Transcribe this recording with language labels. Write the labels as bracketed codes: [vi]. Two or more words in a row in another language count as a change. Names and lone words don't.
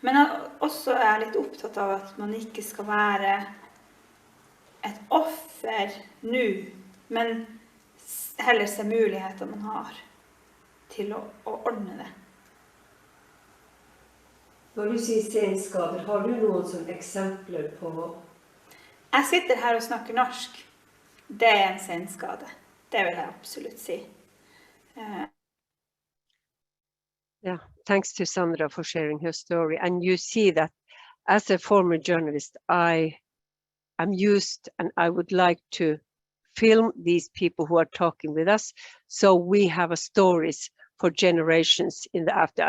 [no] Men også er jeg litt opptatt av at man ikke skal være et offer nå, men heller se muligheter man har til å ordne det. Når du sier senskader, har du noen sånne eksempler på? Jeg sitter her og snakker norsk. Det er en senskade. Det vil jeg absolutt si. [en] Yeah, thanks to Sandra for sharing her story. And you see that as a former journalist, I am used and I would like to film these people who are talking with us. So we have a stories for generations in the after.